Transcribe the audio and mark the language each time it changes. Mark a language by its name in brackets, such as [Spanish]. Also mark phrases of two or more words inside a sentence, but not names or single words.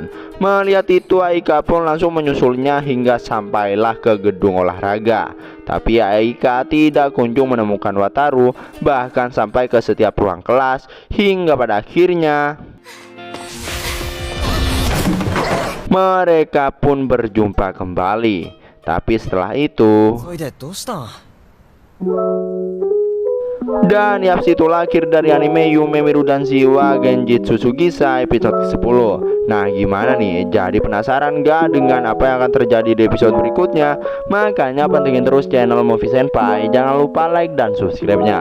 [Indonesian] Melihat itu Aika pun langsung menyusulnya hingga sampailah ke gedung olahraga. Tapi Aika tidak kunjung menemukan Wataru, bahkan sampai ke setiap ruang kelas, hingga pada akhirnya mereka pun berjumpa kembali. Tapi setelah itu [Japanese] それでどうしたん？ [Indonesian] dan ya situlah akhir dari anime Yume Miru dan Shiwa Genjitsu Sugisa episode ke-10. Nah gimana nih, jadi penasaran gak dengan apa yang akan terjadi di episode berikutnya? Makanya pantengin terus channel Movie Senpai. Jangan lupa like dan subscribe nya.